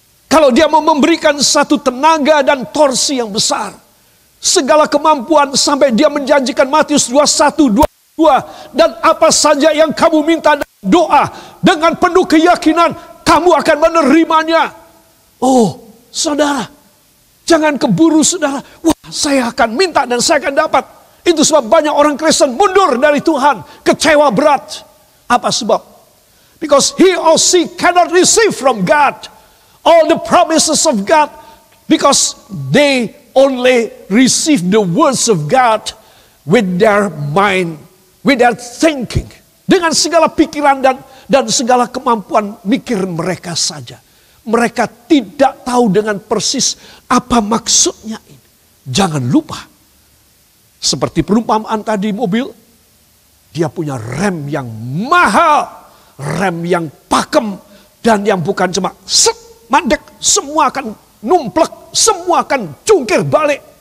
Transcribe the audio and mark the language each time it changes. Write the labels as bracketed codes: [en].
[id] Kalau dia mau memberikan satu tenaga dan torsi yang besar, segala kemampuan sampai dia menjanjikan Matius 21, 22, dan apa saja yang kamu minta dalam doa, dengan penuh keyakinan, kamu akan menerimanya. Oh, saudara, jangan keburu saudara. Wah, saya akan minta dan saya akan dapat. Itu sebab banyak orang Kristen mundur dari Tuhan, kecewa berat. Apa sebab? [en] Because he or she cannot receive from God all the promises of God, because they only receive the words of God with their mind, with their thinking, [id] dengan segala pikiran dan segala kemampuan mikir mereka saja. Mereka tidak tahu dengan persis apa maksudnya ini. Jangan lupa, seperti perumpamaan tadi mobil, dia punya rem yang mahal, rem yang pakem, dan yang bukan cuma set, mandek, semua akan numplek, semua akan cungkir balik.